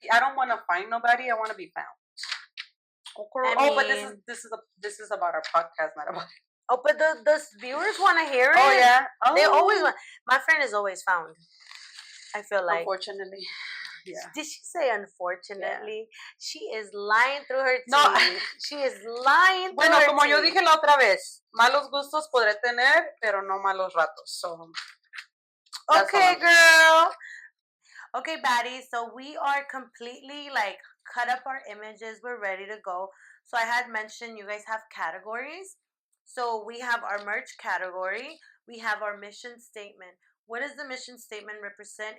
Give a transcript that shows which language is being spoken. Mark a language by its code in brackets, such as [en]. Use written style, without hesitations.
[en] I don't want to find nobody. I want to be found. But this is about our podcast, not about it. Oh, but the viewers want to hear it. Oh yeah. They always want. My friend is always found. I feel like. Unfortunately. Yeah. Did she say unfortunately? Yeah. She is lying through her teeth. No. She is lying through her como teeth. [es] Yo dije la otra vez, malos gustos podré tener, pero no malos ratos. [en] So. Okay, girl. Okay, Baddie. So we are completely like cut up our images. We're ready to go. So I had mentioned you guys have categories. So we have our merch category. We have our mission statement. What does the mission statement represent?